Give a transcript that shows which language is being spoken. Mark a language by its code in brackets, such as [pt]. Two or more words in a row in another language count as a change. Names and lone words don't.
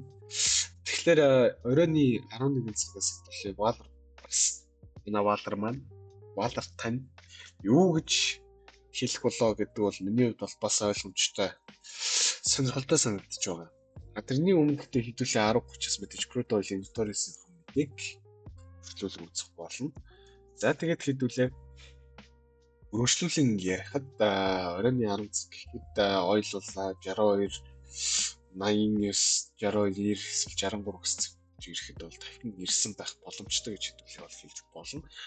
[mn] Тэгэхээр оройны 11 цагаас хэдүүлээ Waller энэ Waller тань юу гэж хэлэх болоо гэдэг бол миний хувьд бол бас ойлгомжтой сонирхолтой санагдаж байгаа. Тэрний өмнө гэхдээ хэдүүлээ 10:30-аас мэдээж [en] crude oil inventory- [mn] ийн ийг өргөжлүүлэн үзэх болно. За тэгээд хэдүүлээ өргөжлүүлэн ярихад оройн 10 цаг гэхэд ойл бол 62 89 62 90 эсвэл 63 гэсэн ирэхэд бол дахин ирсэн байх боломжтой гэж хэдүүлээ бол хэлж болно.